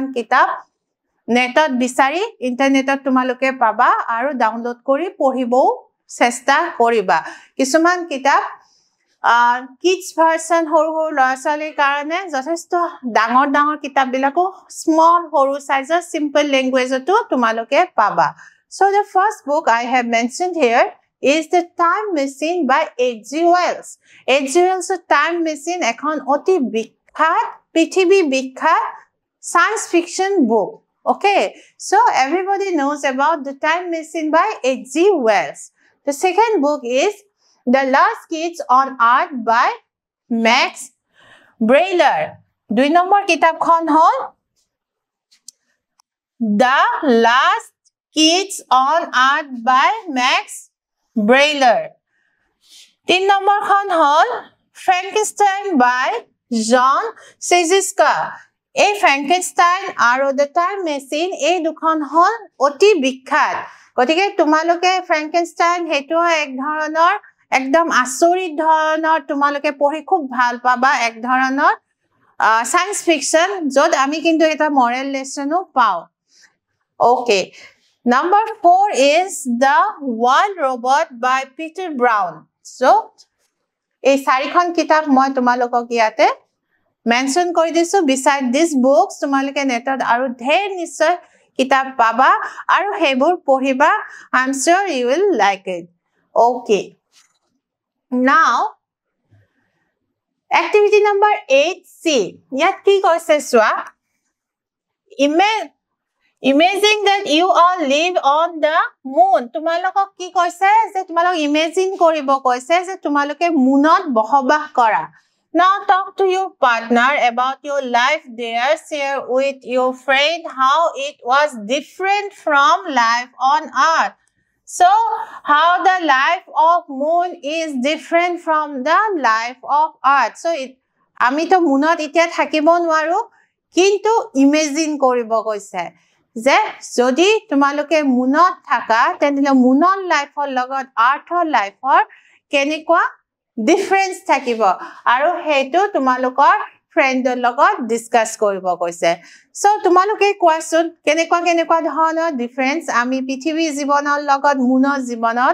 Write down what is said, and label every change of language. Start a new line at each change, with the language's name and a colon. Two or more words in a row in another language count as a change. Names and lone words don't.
Assamese: কিতাপ নেটত বিচাৰি ইন্টাৰনেটত তোমালোকে পাবা আৰু ডাউনলোড কৰি পঢ়িবও চেষ্টা কৰিবা কিছুমান কিতাপ
English: kids version
Assamese: সৰু সৰু ল'ৰা-ছোৱালীৰ কাৰণে যথেষ্ট ডাঙৰ ডাঙৰ কিতাপবিলাকো স্মল সৰু সাইজৰ
English: simple languageতো
Assamese: তোমালোকে পাবা
English: so the first book I have mentioned here is The Time Machine by H.G.
Assamese: Wells. H.G. Wells' Time Machine এখন অতি বিখ্যাত পৃথিৱী বিখ্যাত
English: science fiction book. Okay, so everybody knows about The Time Machine by H.G. Wells. The second book is The Last Kids on Earth by Max Brailer.
Assamese: 2 নম্বৰ কিতাপখন হ'ল The Last Kids on Earth by Max Brailer. 3 নম্বৰখন হ'ল Frankenstein by John Scieszka. এই Frankenstein আৰু The Time Machine এই দুখন হ'ল অতি বিখ্যাত গতিকে তোমালোকে Frankenstein হেতু এক ধৰণৰ একদম আচৰিত ধৰণৰ তোমালোকে পঢ়ি খুব ভাল পাবা এক ধৰণৰ
English: science fiction
Assamese: যত আমি কিন্তু এটা
English: moral lessonও
Assamese: পাও ওকে
English: Number 4 is The Wild Robot by Peter Brown. So,
Assamese: এই চাৰিখন কিতাপ মই তোমালোকক ইয়াতে মেনশন কৰি দিছো
English: beside these books
Assamese: তোমালোকে নেটত আৰু ঢেৰ নিশ্চয় কিতাপ পাবা আৰু হেবোৰ পঢ়িবা
English: I'm sure you will like it. Okay. Now, activity number 8C.
Assamese: ইয়াত কি কৈছে চোৱা
English: Imagine that you all live on the moon.
Assamese: তোমালোকক কি কৈছে যে তোমালোক ইমেজিন কৰিব কৈছে যে তোমালোকে মুনত বসবাস কৰা
English: Now talk to your partner about your life there. Share with your friend how it was different from life on Earth. So, how the life of moon is different from the life of Earth. So,
Assamese: আমি তো মুনত এতিয়া থাকিব নোৱাৰো কিন্তু ইমেজিন কৰিব কৈছে যে যদি তোমালোকে মুনত থাকা তেন্তে মুনৰ লাইফৰ লগত আৰ্থৰ লাইফৰ কেনেকুৱা ডিফাৰেন্স থাকিব আৰু হেতু তোমালোকৰ ফ্ৰেণ্ডৰ লগত ডিসকাস কৰিব কৈছে সো তোমালোকে কোৱাচোন কেনেকুৱা ধৰণৰ ডিফাৰেন্স আমি পৃথিৱী জীৱনৰ লগত মুনৰ জীৱনত